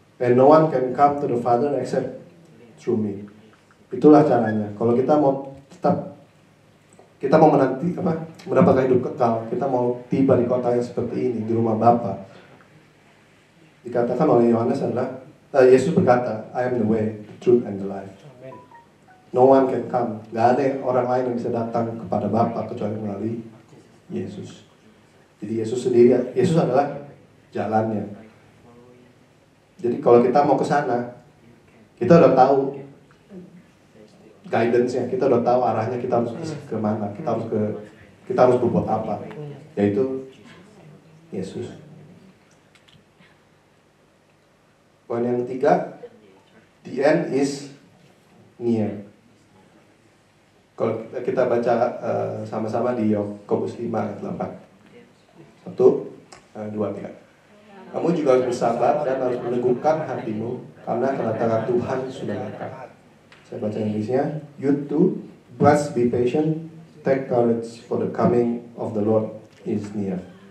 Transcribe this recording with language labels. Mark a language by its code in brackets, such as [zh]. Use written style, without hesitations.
[en] And no one can come to the Father except through me. [id] Itulah caranya. Kalau kita mau tetap, kita mau mendapatkan hidup kekal, kita mau tiba di kota yang seperti ini, di rumah Bapa. Dikatakan oleh Yohanes adalah, Yesus berkata, [en] I am the way, the truth, and the life. No one can come. [id] Gak ada orang lain yang bisa datang kepada Bapa kecuali melalui Yesus. Jadi Yesus sendiri, Yesus adalah jalannya. Jadi kalau kita mau ke sana, kita udah tahu guidance-nya, kita udah tahu arahnya, kita harus ke mana, kita harus berbuat apa, yaitu Yesus. Poin yang ketiga, [en] the end is near. [id] Kalau kita baca sama-sama di Yakobus 5 ayat 8. 1, 2, 3. Kamu juga harus bersabar dan harus meneguhkan hatimu, karena kedatangan Tuhan sudah dekat. Saya baca Inggrisnya. [en] You too must be patient, take courage, for the coming of the Lord is near.